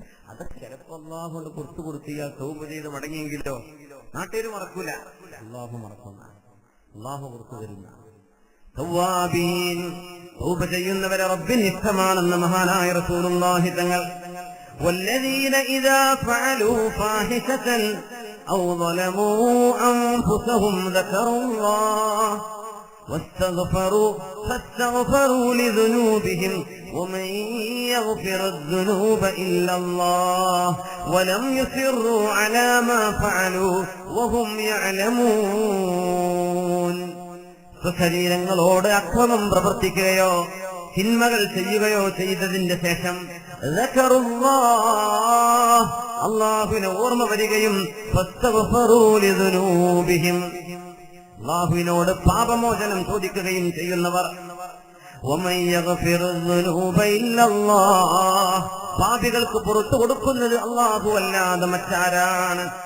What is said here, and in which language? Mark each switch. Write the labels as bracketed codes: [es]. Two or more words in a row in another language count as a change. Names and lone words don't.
[ml] അതൊക്കെ ചിലപ്പോ അല്ലാഹു കൊണ്ട് കൊടുത്തു ഇയാൾ തൗബ ചെയ്ത് മടങ്ങിയെങ്കിലോ നാട്ടുകാർ മറക്കൂല, അല്ലാഹു മറക്കുന്ന, അല്ലാഹു കൊടുത്തു തരുന്ന. തവ്വാബീൻ, തൗബ ചെയ്യുന്നവരെ റബ്ബിന് ഇഷ്ടമാണെന്ന് മഹാനായ റസൂലുള്ളാഹി തങ്ങൾ. [ar] والذين إذا فعلوا فاحشة أو ظلموا أنفسهم ذكروا الله فاستغفروا لذنوبهم ومن يغفر الذنوب إلا الله ولم يصروا على ما فعلوا وهم يعلمون. [ml] സ്വശരീരങ്ങളോട് അക്രമം പ്രവർത്തിക്കുകയോ തിന്മകൾ ചെയ്യുകയോ ചെയ്തതിന്റെ ശേഷം അല്ലാഹുവിനെ ഓർമ്മ വരികയും അല്ലാഹുവിനോട് പാപമോചനം ചോദിക്കുകയും ചെയ്യുന്നവർ, പാപികൾക്ക് പുറത്തു കൊടുക്കുന്നത് അല്ലാഹു അല്ലാതെ മറ്റാരാണ്?